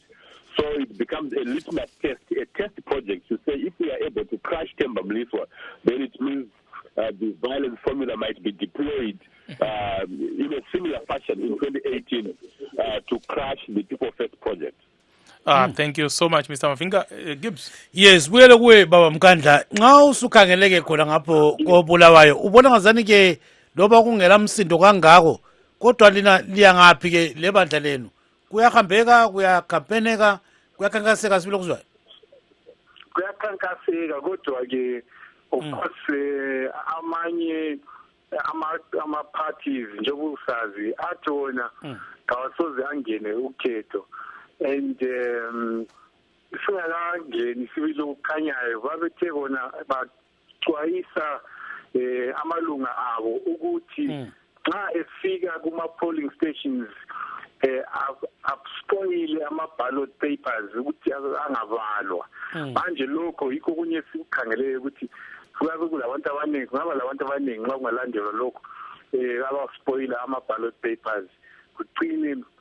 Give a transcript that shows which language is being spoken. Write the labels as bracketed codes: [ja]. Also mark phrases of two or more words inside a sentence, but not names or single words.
[en] So it becomes a litmus test, a test project to say if we are able to crush Themba Mliswa, then it means the violence formula might be deployed in a similar fashion in 2018 to crush the People First project. Thank you so much, Mr. Mavinga. Gibbs. [nd] Yes, buyele kuwe baba Mkandla. Nxa usukhangeleke khona ngapho koBulawayo, ubona ngazani ke loba kungela msindo kangako, kodwa lina liya ngaphi ke lebandla lenu? Kuyahambeka, kuyakhampeneka, kuyakhankaseka sibile kuzwayo? Kuyakhankaseka, kodwa ke [en] of course [nd] amanye ama-parties njengoba usazi athi wona kawasoze angene ukhetho. And singakangeni sibili okukhanyayo babethe bona baxwayisa amalunga abo ukuthi xa efika kuma [en] polling stations [nd] spoil ama- [en] ballot papers [nd] ukuthi angavalwa manje lokho yikho kunye sikukhangeleyo ukuthi kuyabe kulabantu abaningi kungaba labantu abaningi nxa kungalandelwa lokho abaspoila ama- [en] ballot papers [nd] kuqine